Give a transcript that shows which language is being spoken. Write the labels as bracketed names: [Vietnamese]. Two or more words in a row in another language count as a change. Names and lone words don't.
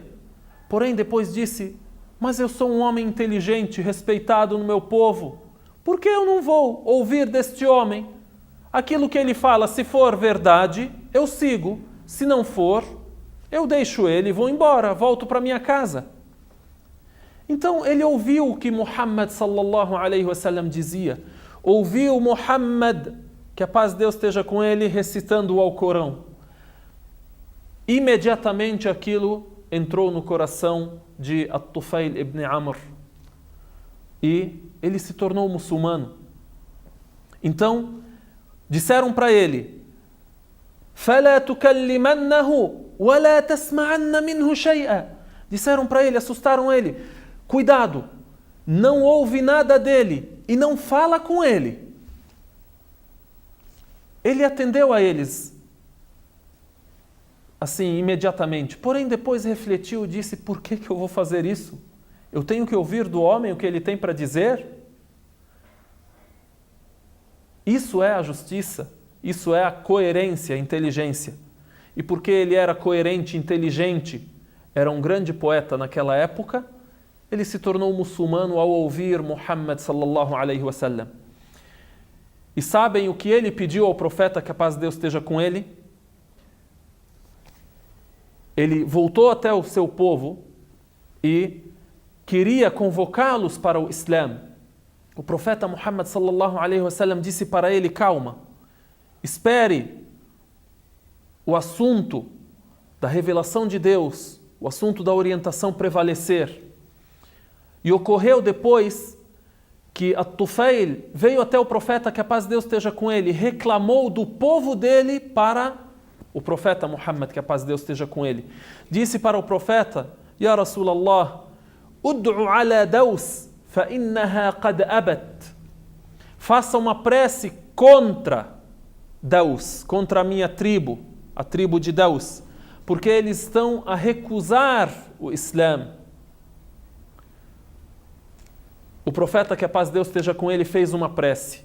[Portuguese] Porém, depois disse: mas eu sou um homem inteligente, respeitado no meu povo. Por que eu não vou ouvir deste homem? Aquilo que ele fala, se for verdade, eu sigo. Se não for, eu deixo ele e vou embora, volto para minha casa. Então ele ouviu o que Muhammad [Arabic] صلى الله عليه وسلم [Portuguese] dizia. Ouviu Muhammad, que a paz de Deus esteja com ele, recitando o Alcorão. Imediatamente aquilo entrou no coração de At-Tufail ibn Amr e ele se tornou muçulmano. Então disseram para ele: [Arabic] فَلَا تُكَلِّمَنَّهُ وَلَا تَسْمَعَنَّ مِنْهُ شَيْئًا. [Portuguese] Disseram para ele, assustaram ele: cuidado, não ouve nada dele e não fala com ele. Ele atendeu a eles assim, imediatamente. Porém, depois refletiu e disse: por que eu vou fazer isso? Eu tenho que ouvir do homem o que ele tem para dizer? Isso é a justiça, isso é a coerência, a inteligência. E porque ele era coerente, inteligente, era um grande poeta naquela época, ele se tornou muçulmano ao ouvir Muhammad [Arabic] صلى الله عليه وسلم. [Portuguese] E sabem o que ele pediu ao profeta, que a paz de Deus esteja com ele? Ele voltou até o seu povo e queria convocá-los para o Islã. O profeta Muhammad [Arabic] صلى الله عليه وسلم [Portuguese] disse para ele: calma, espere o assunto da revelação de Deus, o assunto da orientação prevalecer. E ocorreu depois que At-Tufail veio até o profeta, que a paz de Deus esteja com ele, reclamou do povo dele para o profeta Muhammad, que a paz de Deus esteja com ele. Disse para o profeta: [Arabic] يا رسول الله، ادع على دوس، فإنها قد أبت. [Portuguese] Faça uma prece contra Daus, contra a minha tribo, a tribo de Daus, porque eles estão a recusar o Islã. O profeta, que a paz de Deus esteja com ele, fez uma prece.